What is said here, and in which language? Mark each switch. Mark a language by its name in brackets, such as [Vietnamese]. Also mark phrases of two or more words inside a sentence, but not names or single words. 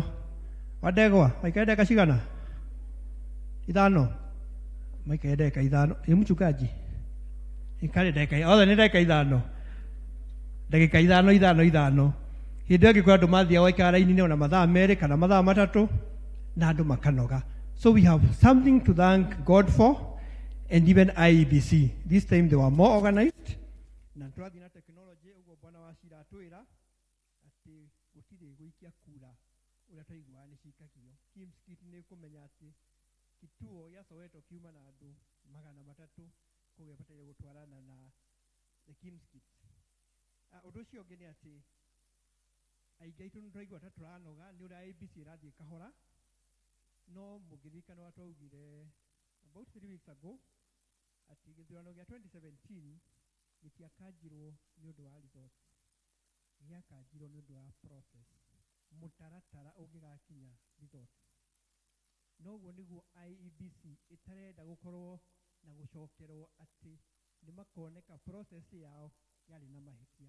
[Kikuyu] Wadegwa, waikarire ndagĩka cigana? 5. Maikarire ndagĩka 5. Ni mchungaji. Ikare ndagĩka, othe nĩ ndagĩka 5. Ndagĩka 5. Hĩndĩ ĩyo angĩkorwo andũ mathiaga gwaikara raini-inĩ ona mathaa merĩ kana mathaa matatũ na andũ makanoga. [English] So we have something to thank God for, and even IEBC. This time they were more organized. [Kikuyu] Na tũrathiĩ na technology ũguo Bwana wa Cira atwĩra atĩ gũtirĩ gũikia kura ũrĩa twaiguaga nĩ cikagio. Kimskit nĩ kũmenya atĩ kituo gĩa Soweto kiuma na andũ 300 kũu bataire gũtwarana na the Kimskit. Ũndũ ũcio ũngĩ nĩ atĩ aingĩ aitũ nĩ tũraigua ta tũranoga nĩ ũrĩa IEBC ĩrathiĩ kahora, no mũngĩririkana ũrĩa twaugire [English] about 3 weeks ago [Kikuyu] atĩ gĩthurano gĩa 2017 gĩtiakanjirwo nĩ ũndũ wa result, gĩakanjirwo nĩ ũndũ wa process, mũtaratara ũngĩgakinya result. Noguo nĩguo IEBC ĩtarenda gũkorwo na gũcokerwo atĩ nĩ makoneka process yao yarĩ na mahĩtia.